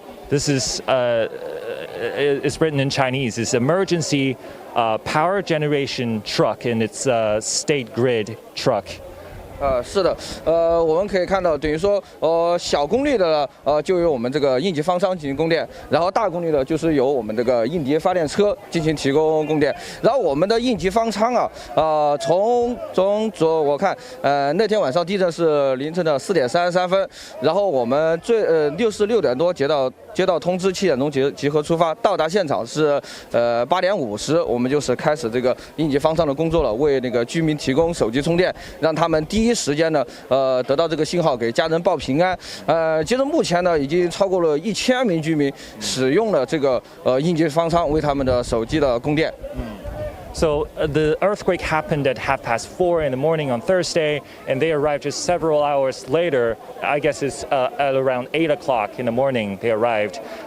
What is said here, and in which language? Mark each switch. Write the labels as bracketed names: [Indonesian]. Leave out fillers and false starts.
[English] This is it's written in Chinese. It's emergency power generation truck, and it's a state grid truck. [Chinese] 是的，我们可以看到，等于说，小功率的就由我们这个应急方舱进行供电，然后大功率的就是由我们这个应急发电车进行提供供电。然后我们的应急方舱啊，从我看，那天晚上地震是凌晨的4点33分，然后我们6点多接到通知，7点钟集合出发，到达现场是8点50，我们就是开始这个应急方舱的工作了，为那个居民提供手机充电，让他们第一时间呢，得到这个信号，给家人报平安。截至目前呢，已经超过了1000名居民使用了这个应急方舱为他们的手机的供电。 [English] So the earthquake happened at 4:30 in the morning on Thursday, and they arrived just several hours later. I guess it's at around 8 o'clock in the morning they arrived.